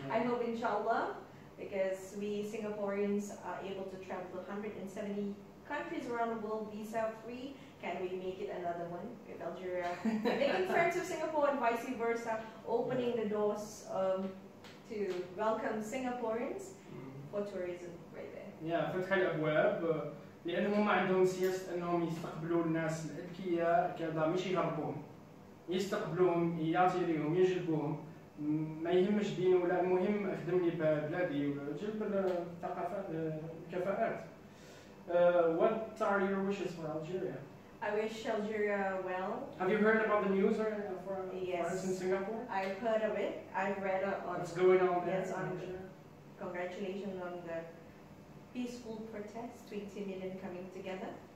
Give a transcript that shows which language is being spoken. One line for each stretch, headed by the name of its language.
English: I hope, inshallah, because we Singaporeans are able to travel to 170 countries around the world visa-free. Can we make it another one with Algeria? Making friends with Singapore and vice versa, opening the doors to welcome Singaporeans for tourism right there.
Arabic: Yeah, فتح الأبواب لأنهم ما عندهم سياسة أنهم يستقبلوا الناس الأذكياء كذا مش يهربوهم. يستقبلوهم يعطي لهم يجلبوهم ما يهمش دينه ولا المهم اخدم لي بلادي وجلب الثقافات الكفاءات.
English: What are your wishes for Algeria? I wish Algeria well. Have you heard about the news for Yes. in Singapore? I've heard of it. I've read on. What's going on there? Yes, congratulations on the peaceful protest, 20 million coming together.